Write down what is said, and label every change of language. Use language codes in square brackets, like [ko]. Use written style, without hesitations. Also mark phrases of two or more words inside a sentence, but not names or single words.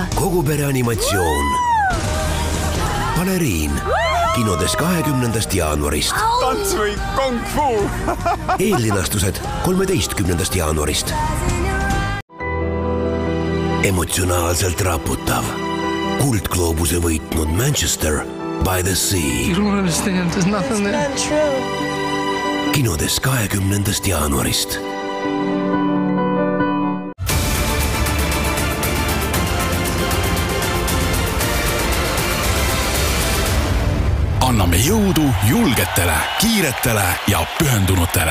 [et] Kogu pere animatsioon. Baleriin. Kinodes 20. jaanuarist. Tants või kung fu. Eellinastused 13. jaanuarist. Emotsionaalselt raputav. Kuldgloobuse võitnud Manchester by the Sea. [en] You don't understand, there's nothing there. It's not true. [et] Kinodes 20. jaanuarist. Anname jõudu julgetele, kiiretele ja pühendunutele.